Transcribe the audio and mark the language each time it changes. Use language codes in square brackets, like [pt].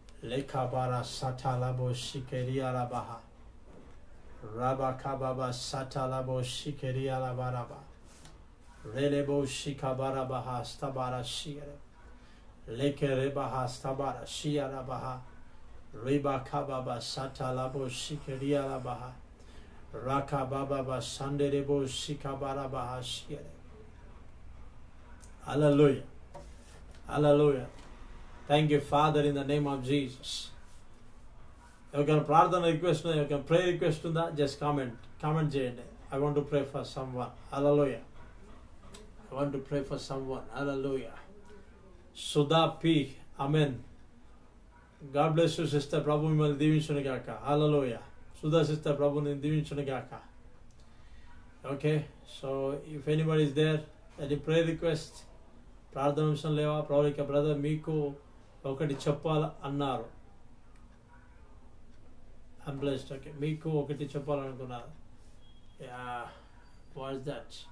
[en] లేఖాబారా సటాలబో షికెరియాలబాహా రాబాకాబాబా సటాలబో షికెరియాలబారాబా రేలేబో షికాబారాబాహా స్తబారా షియరే లేకెరేబాహా స్తబారా షియరాబాహా రేబాకాబాబా సటాలబో షికెరియాలబాహా రాకాబాబాబా సండెరేబో షికాబారాబాహా షియరే. Hallelujah. Hallelujah. Thank you, Father, in the name of Jesus. [te] ఎవరికైనా ప్రార్థన request ఉందా? ఎవరికైనా ప్రేయర్ రిక్వెస్ట్ ఉందా? జస్ట్ కామెంట్ చేయండి. [en] I want to pray for someone. Hallelujah. I want to pray for someone. Hallelujah. Sudha P. Amen. God bless you, sister. [te] ప్రభు మిమ్మల్ని దీవించును గాక. Hallelujah. Sudha sister, ప్రభుని దీవించును గాక. [en] Okay, so if anybody is there, any prayer request, [te] ప్రార్థన అంశం లేవా? Pravalika brother మీకు ఒకటి చెప్పాలన్నారు. [en] I'm blessed. Okay, [te] మీకు ఒకటి చెప్పాలనుకున్నారు. [en] What is that?